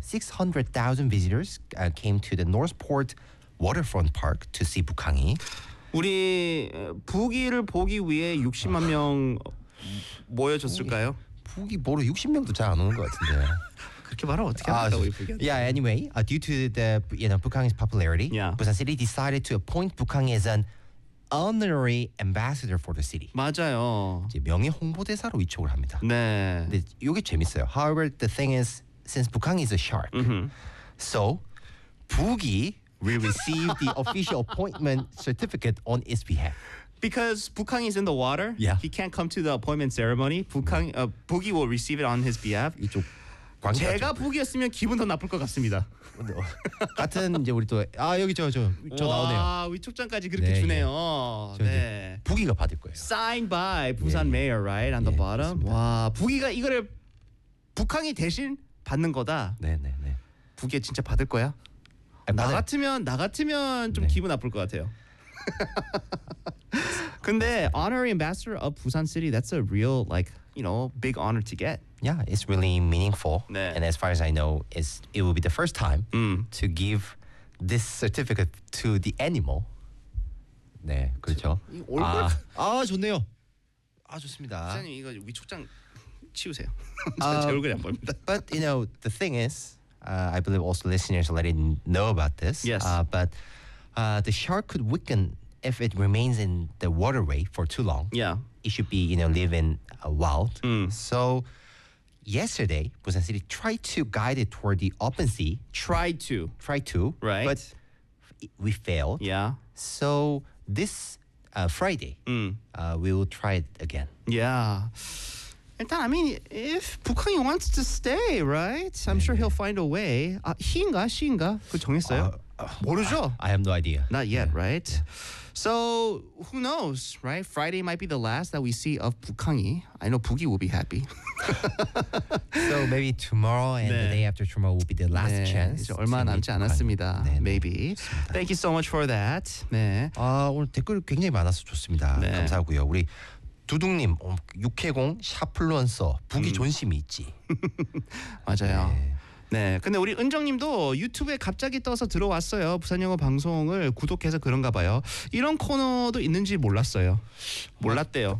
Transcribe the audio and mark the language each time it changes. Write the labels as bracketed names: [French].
[English] 600,000 visitors came to the Northport Waterfront Park to see 북항이. [Korean] 우리 북이를 보기 위해 60만 명 모여졌을까요? 북이 보러 60명도 잘 안 오는 것 같은데. 그렇게 말하면 어떻게 하겠다고 이쁘게. [English] Yeah, anyway, due to the you know, 북항의 popularity, yeah. Busan City decided to appoint 북항 as an honorary ambassador for the city. [Korean] 맞아요. 이제 명예 홍보대사로 위촉을 합니다. 네. 근데 이게 재밌어요. [English] However, the thing is, since 북항 is a shark, so 북이 will receive the official appointment certificate on its behalf. Because 북항이 is in the water, yeah. he can't come to the appointment ceremony. 북항, 북이 will receive it on his behalf. [Korean] 이쪽 제가 북이었으면 기분 더 나쁠 것 같습니다. 같은 이제 우리 또 아 여기 저 나오네요. 와 위촉장까지 그렇게 네, 주네요. 예. 네. 북이가 받을 거예요. Signed by 부산 예, mayor, right? On the 예, bottom. 그렇습니다. 와 북이가 이거를 북항이 대신 받는 거다. 네네네. 네, 네. 북이 진짜 받을 거야? 나 같으면 좀 네. 기분 나쁠 것 같아요. [English] 근데 honorary ambassador of Busan City, that's a real like you know big honor to get. Yeah, it's really meaningful. [Korean] 네. [English] And as far as I know, it will be the first time to give this certificate to the animal. [Korean] 네, 그렇죠. 얼굴 아 좋네요. 아 좋습니다. 선생님 이거 위촉장 치우세요. 제 얼굴이 안 보입니다. [English] But you know the thing is. I believe also listeners already know about this. Yes. But the shark could weaken if it remains in the waterway for too long. Yeah. It should be, you know, living wild. Mm. So yesterday, Busan City tried to guide it toward the open sea. Tried to. Right. But we failed. Yeah. So this Friday, we will try it again. Yeah. And then, I mean, if 북항이 wants to stay, right? I'm 네, sure he'll 네. find a way. [Korean] 아, 희인가? 시인가? 그 정했어요? 모르죠? [English] I have no idea. Not yet, 네. right? 네. So, who knows, right? Friday might be the last that we see of 북항이. I know 북이 will be happy. So, maybe tomorrow and 네. the day after tomorrow will be the last 네. chance. [Korean] 이제 얼마 남지 않았습니다. [English] 네, maybe. [Korean] 좋습니다. [English] Thank you so much for that. 네. [Korean] 아, 오늘 댓글 굉장히 많아서 좋습니다. 네. 감사하고요. 우리 두둥님 육해공 샤플루언서 북이 존심이 있지 맞아요 네. 네 근데 우리 은정님도 유튜브에 갑자기 떠서 들어왔어요 부산영어 방송을 구독해서 그런가 봐요 이런 코너도 있는지 몰랐어요 몰랐대요